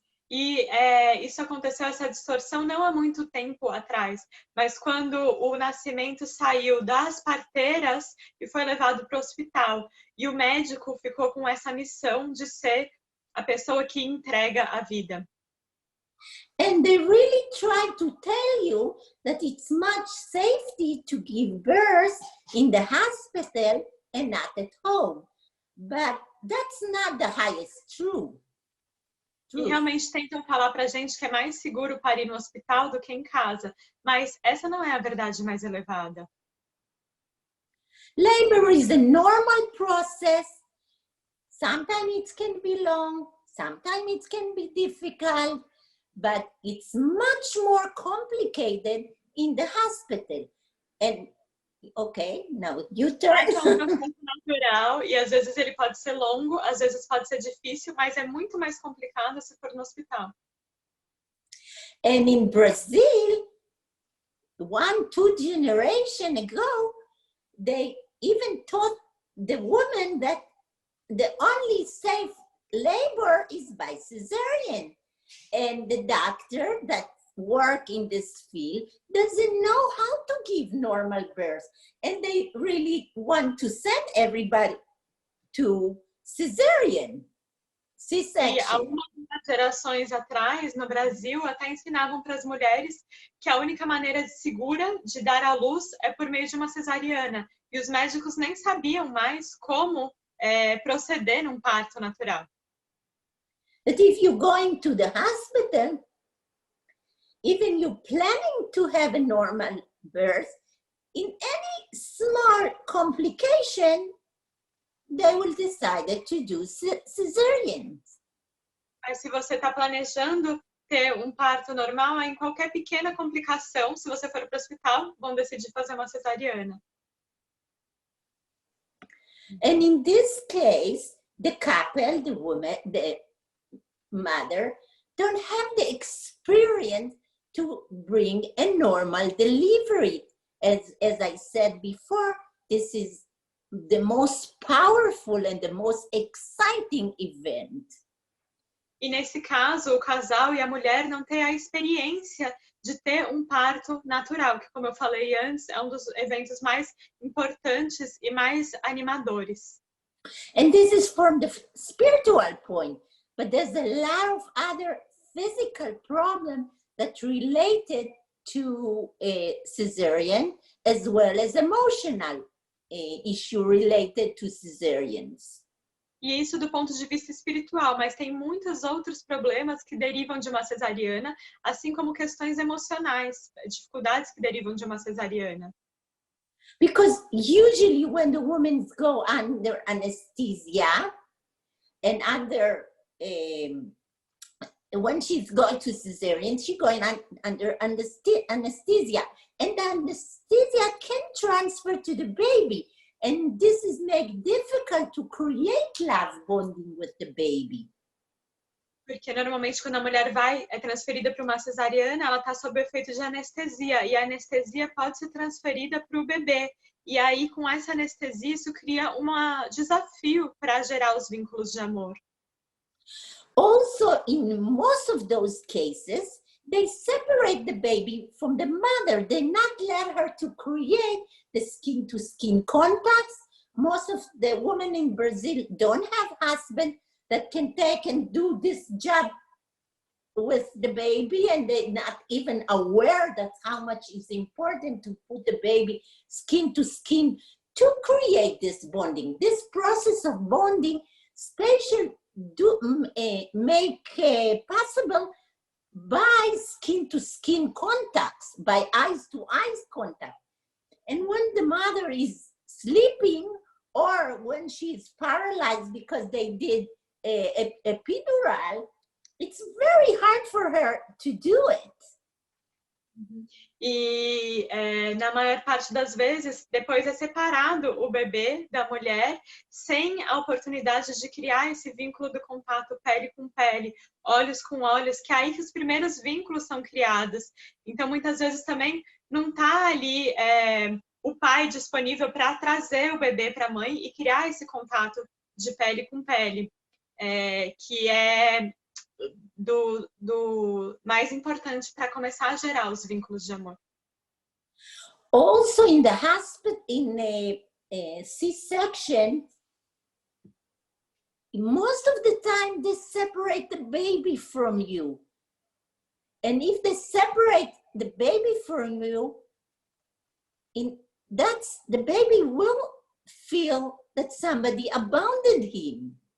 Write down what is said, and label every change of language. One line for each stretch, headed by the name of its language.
Portuguese: E isso aconteceu, essa distorção, não há muito tempo atrás, mas quando o nascimento saiu das parteiras e foi levado para o hospital, e o médico ficou com essa missão de ser a pessoa que entrega a vida.
English: And they really try to tell you that it's much safety to give birth in the hospital and not at home. But that's not the highest truth.
Portuguese: E realmente tentam falar pra gente que é mais seguro parir no hospital do que em casa. Mas essa não é a verdade mais elevada.
English: Labor is a normal process. Sometimes it can be long, sometimes it can be difficult, but it's much more complicated in the hospital. And okay, now you turn.
Portuguese: É um processo natural e às vezes ele pode ser longo, às vezes pode ser difícil, mas é muito mais complicado se for no hospital.
English: And in Brazil, 1-2 generations ago, they even taught the woman that the only safe labor is by cesarean. And the doctor that work in this field doesn't know how to give normal birth, and they really want to send everybody to cesarean, C-section.
Portuguese: E algumas gerações atrás, no Brasil, até ensinavam para as mulheres que a única maneira segura de dar à luz é por meio de uma cesariana. E os médicos nem sabiam mais como proceder num parto natural.
English: But if you're going to the hospital, even you planning to have a normal birth, in any small complication, they will decide to do cesarean.
Portuguese: Mas se você está planejando ter um parto normal, em qualquer pequena complicação, se você for para o hospital, vão decidir fazer uma cesariana.
English: And in this case, the couple, the woman, the mother, don't have the experience to bring a normal delivery. As I said before, this is the most powerful and the most exciting event.
Portuguese: E nesse caso, o casal e a mulher não têm a experiência de ter um parto natural, que, como eu falei antes, é um dos eventos mais importantes e mais animadores.
English: And this is from the spiritual point, but there's a lot of other physical problems that related to cesarean, as well as emotional issue related to cesareans.
Portuguese: E isso do ponto de vista espiritual, mas tem muitos outros problemas que derivam de uma cesariana, assim como questões emocionais, dificuldades que derivam de uma cesariana.
English: Because usually when the women go under anesthesia and under when she's going to cesarean, she's going under anesthesia, and the anesthesia can transfer to the baby, and this is make difficult to create love bonding with the baby.
Portuguese: Porque normalmente quando a mulher é transferida para uma cesariana, ela está sob o efeito de anestesia, e a anestesia pode ser transferida para o bebê. E aí, com essa anestesia, isso cria um desafio para gerar os vínculos de amor.
English: Also, in most of those cases, they separate the baby from the mother. They not let her to create the skin-to-skin contacts. Most of the women in Brazil don't have husband that can take and do this job with the baby, and they're not even aware that how much is important to put the baby skin to skin to create this bonding. This process of bonding, special make possible by skin to skin contacts, by eyes to eyes contact. And when the mother is sleeping, or when she's paralyzed because they did a epidural, it's very hard for her to do it.
Portuguese: E na maior parte das vezes, depois é separado o bebê da mulher, sem a oportunidade de criar esse vínculo do contato pele com pele, olhos com olhos, que é aí que os primeiros vínculos são criados. Então, muitas vezes também não está ali o pai disponível para trazer o bebê para a mãe e criar esse contato de pele com pele, que é do mais importante para começar a gerar os vínculos de amor.
English: Also, in the hospital, in a C-section, most of the time they separate the baby from you. And if they separate the baby from you, the baby will feel that somebody abandoned him.